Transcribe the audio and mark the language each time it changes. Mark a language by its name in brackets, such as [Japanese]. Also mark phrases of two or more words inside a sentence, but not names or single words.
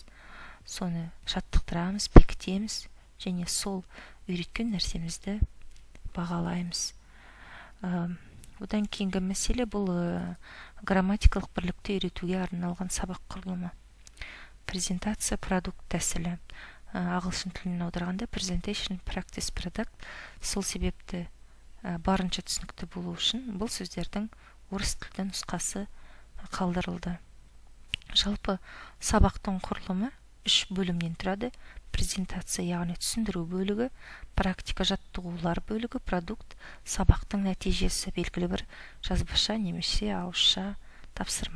[Kazakh] Соны жаттықтырамыз, бекітеміз және сол үйреткен нәрсемізді бағалаймыз. Одан кейінгі мәселе бұл грамматикалық бірлікті үйретуге арналған сабақ құрылымы. Презентация, продукт тәсілі. Ағылшын тілінен аударғанда [English] presentation, practice, product. [Kazakh] Сол себепті барынша түсінікті болу үшін бұл сөздердің орыс тілді нұсқасы қалдырылды. Жалпы сабақтың құрылымы 3 бөлімнен тұрады. Презентация, яғни түсіндіру бөлігі, практика жаттығулар бөлігі, продукт, сабақтың нәтижесі, белгілі бір жазбаша немесе ауызша тапсырма.